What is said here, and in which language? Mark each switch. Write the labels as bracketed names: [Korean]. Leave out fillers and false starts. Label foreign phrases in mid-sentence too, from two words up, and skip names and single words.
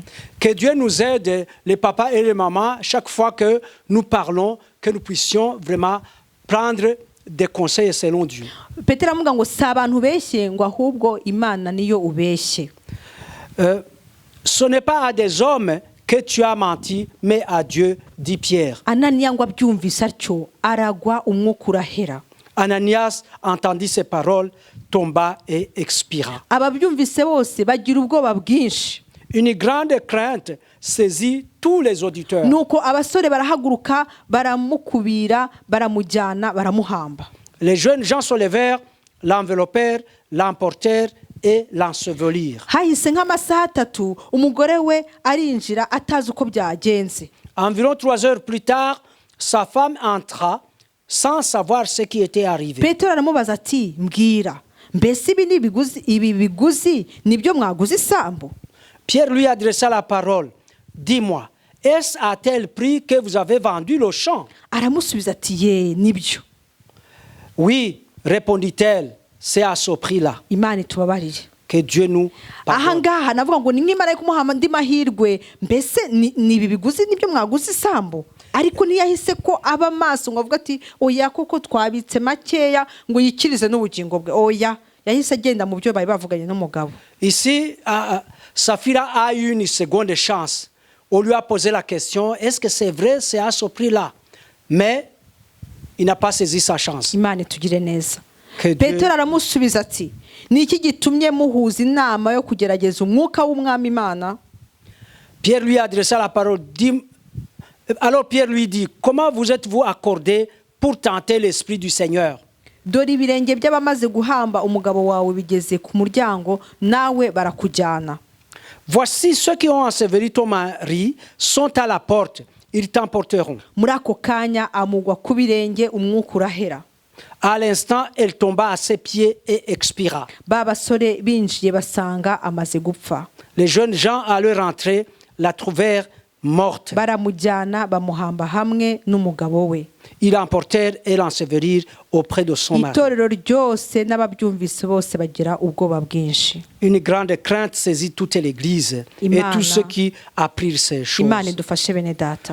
[French] Que Dieu nous aide, les papas et les mamans, chaque fois que nous parlons, que nous puissions vraiment prendre des conseils selon Dieu. [Kinyarwanda] Petero avuga ngo si abantu beshye ngo ahubwo Imana niyo ubeshye. [French] Ce n'est pas à des hommes que tu as menti, mais à Dieu, dit Pierre. [Kinyarwanda] Ananiya ngo abyumvise atyo aragwa umwuka urahera. [French] Ananias entendit ces paroles, tomba et expira. [Kinyarwanda] Ababyumvise bose bagira ubwoba bwinshi. [French] Une grande crainte saisit tous les auditeurs. [Kinyarwanda] Nuko abasore barahaguruka baramukubira baramujyana baramuhamba. [French] Les jeunes gens se levèrent, l'enveloppèrent, l'emportèrent et l'ensevelirent. [Kinyarwanda] Hahise nk'amasaha 3 umugore we arinjira atazi uko byagenze. [French] Environ 3 heures plus tard, sa femme entra sans savoir ce qui était arrivé. [Kinyarwanda] Petero aramubaza ati mbwira mbese ibi biguzi nibyo mwaguze isambu? [French] Pierre lui adressa la parole. Dis-moi, est-ce à tel prix que vous avez vendu le champ? [Kinyarwanda] Aramusubiza ati ye nibyo. [French] Oui, répondit-elle, c'est à ce prix-là. [Kinyarwanda] Imana itubabarire. [French] Que Dieu nous pardonne. [Kinyarwanda] Ahangaha navuga ngo ni nk'imana yo kumuha andi mahirwe mbese ni ibi biguzi nibyo mwaguze isambu. Ariko ntiyahise ko aba maso ngo avuga ati oya koko twabitse makeya ngo yikirize n'ubugingo bwe. Oya yahise agenda mu byo bari bavuganye n'umugabo. [French] Ici, Saphira a eu une seconde chance. On lui a posé la question, est-ce que c'est vrai, c'est à ce prix-là? Mais il n'a pas saisi sa chance. [Kinyarwanda] Imana itugire neza. [French] Que Dieu- [Kinyarwanda] Petero aramusubiza ati ni iki gitumye muhuza inama yo kugerageza umwuka w'umwami Imana? [French] Pierre lui a adressé la parole. Alors Pierre lui dit, comment vous êtes-vous accordé pour tenter l'Esprit du Seigneur? [Kinyarwanda] Dore ibirenge by'abamaze guhamba umugabo wawe bigeze ku muryango nawe barakujyana. [French] Voici ceux qui ont enseveli ton mari sont à la porte. Ils t'emporteront. [Kinyarwanda] Muri ako kanya amugwa ku birenge umwuka urahera. [French] À l'instant, elle tomba à ses pieds et expira. [Kinyarwanda] ba basore binjiye basanga amaze gupfa. [French] Les jeunes gens à leur entrée la trouvèrent morte. [Kinyarwanda] Baramujyana bamuhamba hamwe n'umugabo we. [French] Ils l'emportèrent et l'ensevelirent auprès de son mari. [Kinyarwanda] Itorero ryose n'ababyumvise bose bagira ubwoba bwinshi. [French] Une grande crainte saisit toute l'église et [Kinyarwanda] Imana. [French] tous ceux qui apprirent ces choses. [Kinyarwanda] Imana idufashe bene data.